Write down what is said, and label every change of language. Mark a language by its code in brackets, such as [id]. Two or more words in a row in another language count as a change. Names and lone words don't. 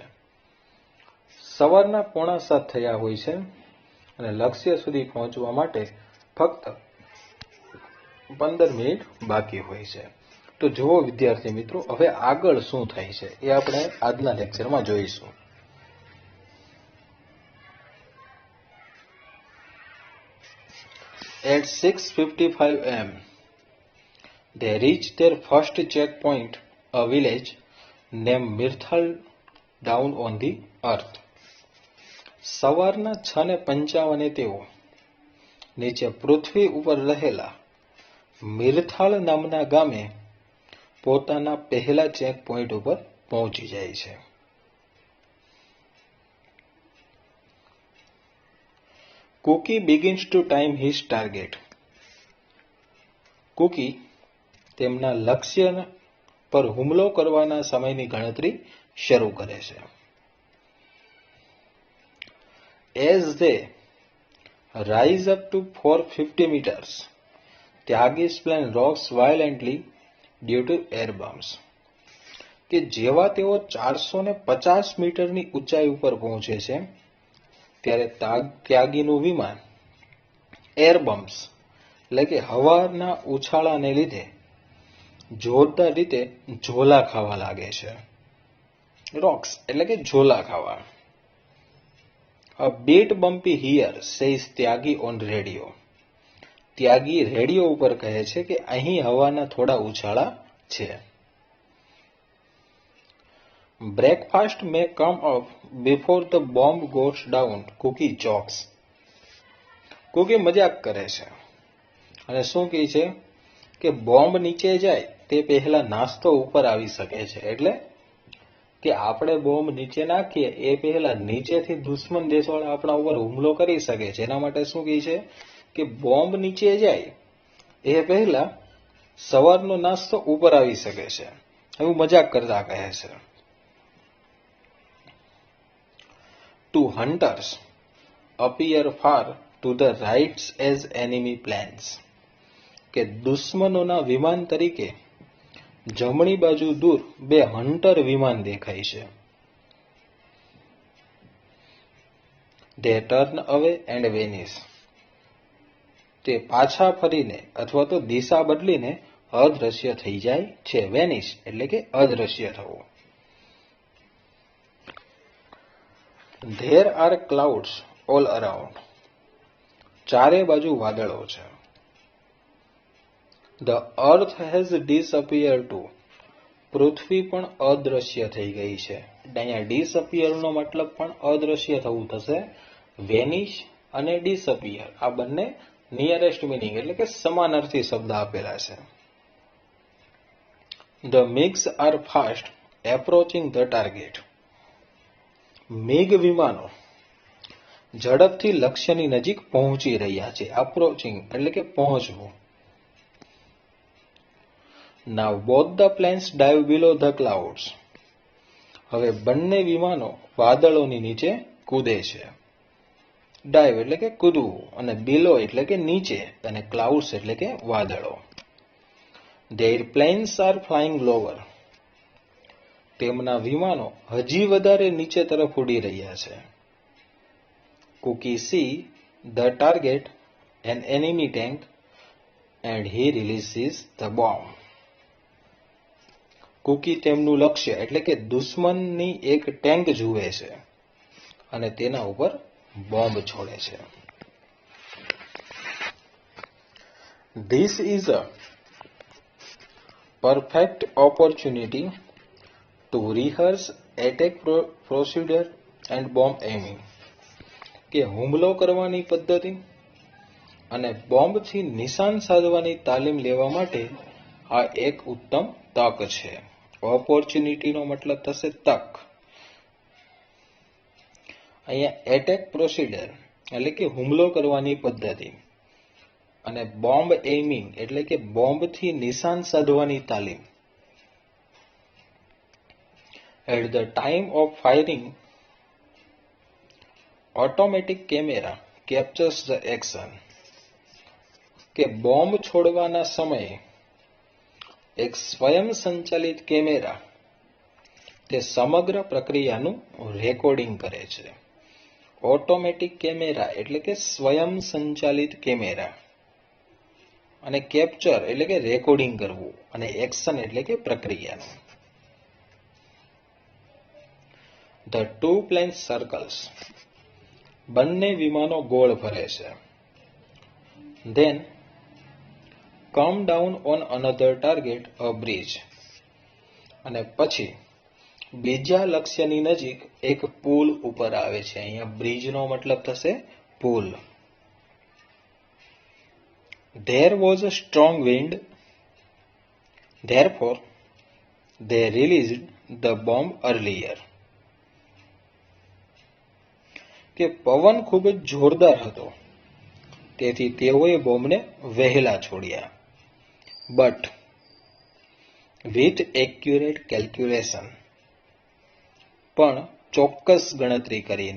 [gu] સવારના 6:45 થયા હોય છે અને લક્ષ્ય સુધી પહોંચવા માટે ફક્ત 15 મિનિટ બાકી હોય છે. તો જુઓ વિદ્યાર્થી મિત્રો, હવે આગળ શું થાય છે એ આપણે આજના લેક્ચરમાં જોઈશું. [en] At 6:55 am, they reached their first checkpoint, a village named Mirthal down on the earth. [gu] સવારના 6:55 તેઓ નીચે પૃથ્વી ઉપર રહેલા મિરથાળ નામના ગામે પોતાના પહેલા ચેક પોઈન્ટ ઉપર પહોંચી જાય છે. [en] Cookie begins to time his target. [gu] કુકી તેમના લક્ષ્ય પર હુમલો કરવાના સમયની ગણતરી શરૂ કરે છે. [en] As they rise up to 450 meters, Tyagis plane rocks violently due to air bombs. [gu] કે જેવા તેઓ 450 મીટરની ઊંચાઈ ઉપર પહોંચે છે ત્યારે ત્યાગીનું વિમાન [en] air bumps [gu] એટલે કે હવાના ઉછાળાને લીધે જોરદાર રીતે ઝોલા ખાવા લાગે છે. રોક્સ એટલે કે ઝોલા ખાવા. [en] A bit bumpy here, says ત્યાગી on radio. [gu] ત્યાગી રેડિયો ઉપર કહે છે કે અહીં હવાના થોડા ઉછાળા છે. [en] Breakfast may come up before the bomb goes down, Cookie jokes. [gu] કુકી મજાક કરે છે અને શું કહે છે કે બોમ્બ નીચે જાય તે પહેલા નાસ્તો ઉપર આવી શકે છે. એટલે કે આપણે બોમ્બ નીચે નાખીએ એ પહેલા નીચેથી દુશ્મન દેશવાળા આપણા ઉપર હુમલો કરી શકે છે. એના માટે શું કહે છે કે બોમ્બ નીચે જાય એ પહેલા સવારનો નાસ્તો ઉપર આવી શકે છે. એવું મજાક કરતા કહે છે. [en] To hunters appear far to the right as enemy planes. [gu] કે દુશ્મનોના વિમાન તરીકે જમણી બાજુ દૂર બે હન્ટર વિમાન દેખાય છે. [en] They turn away and vanish. [gu] તે પાછા ફરીને અથવા તો દિશા બદલીને અદ્રશ્ય થઈ જાય છે. વેનિશ એટલે કે અદ્રશ્ય થવું. [en] There are clouds all around. [gu] ચારે બાજુ વાદળો છે. [en] The earth has disappeared too. [gu] પૃથ્વી પણ અદ્રશ્ય થઈ ગઈ છે. અહીંયા disappear નો મતલબ પણ અદ્રશ્ય થવું થશે. વેનિશ અને disappear આ બંને [en] nearest meaning [gu] એટલે કે સમાનાર્થી શબ્દ આપેલા છે. [en] The MiGs are fast approaching the target. [gu] મેઘ વિમાનો ઝડપથી લક્ષ્યની નજીક પહોંચી રહ્યા છે. અપ્રોચિંગ એટલે કે પહોંચવું. [en] Now both the planes dive below the clouds. [gu] હવે બંને વિમાનો વાદળોની નીચે કૂદે છે. ડાઇવ એટલે કે કૂદવું અને બિલો એટલે કે નીચે અને ક્લાઉડ્સ એટલે કે વાદળો. [en] Their planes are flying lower. [gu] તેમના વિમાનો હજી વધારે નીચે તરફ ઉડી રહ્યા છે. [en] Cookie see the target, an enemy tank, and he releases the bomb. [gu] કુકી તેમનું લક્ષ્ય એટલે કે દુશ્મનની એક ટેન્ક જુએ છે અને તેના ઉપર બોમ્બ છોડે છે. [en] This is a perfect opportunity to rehearse attack procedure and bomb aiming. [gu] કે હુમલો કરવાની પદ્ધતિ અને બોમ્બથી નિશાન સાધવાની તાલીમ લેવા માટે આ એક ઉત્તમ તક છે. ઓપોર્ચ્યુનિટીનો મતલબ થશે તક. અહીંયા [en] attack procedure [gu] એટલે કે હુમલો કરવાની પદ્ધતિ અને [en] bomb aiming [gu] એટલે કે બોમ્બથી નિશાન સાધવાની તાલીમ. [en] At the time of firing, automatic camera captures the action. [gu] કે બોમ્બ છોડવાના સમયે એક સ્વયં સંચાલિત કેમેરા તે સમગ્ર પ્રક્રિયાનું રેકોર્ડિંગ કરે છે. [en] automatic camera [gu] એટલે કે સ્વયં સંચાલિત કેમેરા અને કેપ્ચર એટલે કે રેકોર્ડિંગ કરવું અને એક્શન એટલે કે પ્રક્રિયાનું. [en] The two planes circles. [gu] બંને વિમાનો ગોળ ફરે છે. [en] Then come down on another target, a bridge. [gu] અને પછી બીજા લક્ષ્યની નજીક એક પુલ ઉપર આવે છે. અહીંયા બ્રિજનો મતલબ થશે પુલ. [en] There was a strong wind, therefore they released the bomb earlier. [gu] કે પવન ખૂબ જ જોરદાર હતો તેથી તેઓએ બોમ્બને વહેલા છોડ્યા. [en] But with accurate calculation, [gu] પણ ચોક્કસ ગણતરી કરીને.